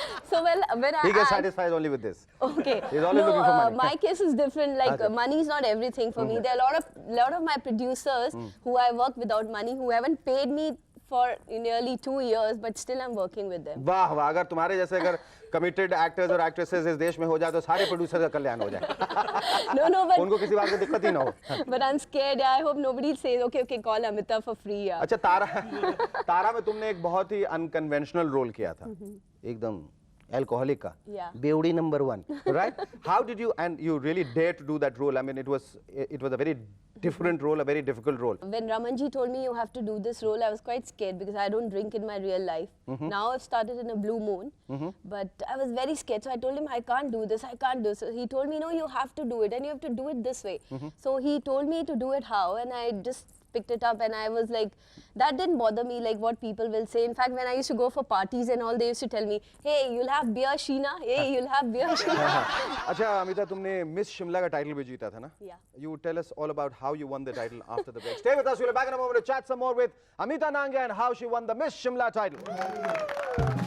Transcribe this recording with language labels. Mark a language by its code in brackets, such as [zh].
[en] So when He gets satisfied only with this. Okay. He's always looking for money. My case is different. Like Okay. money is not everything for me. There are a lot of my producers who I work without money, who haven't paid me for nearly 2 years, but still I'm working with them. [hi] वाह वाह, अगर तुम्हारे जैसे अगर committed actors और actresses इस देश में हो जाए तो सारे प्रोड्यूसर का कल्याण हो जाए. [en] No, but [hi] उनको किसी बात की दिक्कत ही ना हो. [en] but I'm scared. I hope nobody says, okay, call Amita for free. Yeah. [hi] अच्छा, तारा में तुमने एक बहुत ही अनकन्वेंशनल रोल किया था, एकदम एल्कोहलिक का, [en] Yeah. [hi] बेवड़ी number 1, right? [en] How did you, and you really dared to do that role? I mean, it was a very different role, a very difficult role. When Ramanji told me you have to do this role, I was quite scared because I don't drink in my real life. Now I've started in a blue moon, but I was very scared. So I told him, I can't do this, I can't do this. So he told me, no, you have to do it and you have to do it this way. So he told me to do it how, and I just picked it up and I was like, that didn't bother me like what people will say. In fact, when I used to go for parties and all, they used to tell me, hey, you'll have beer, Sheena. Hey, you'll have beer, Sheena. [hi] अच्छा अमिता, तुमने miss Shimla का title भी जीता था ना? [en] Yeah. You tell us all about how you won the title after the break. Stay with us. We'll be back in a moment to chat some more with Amita Nangia and how she won the Miss Shimla title.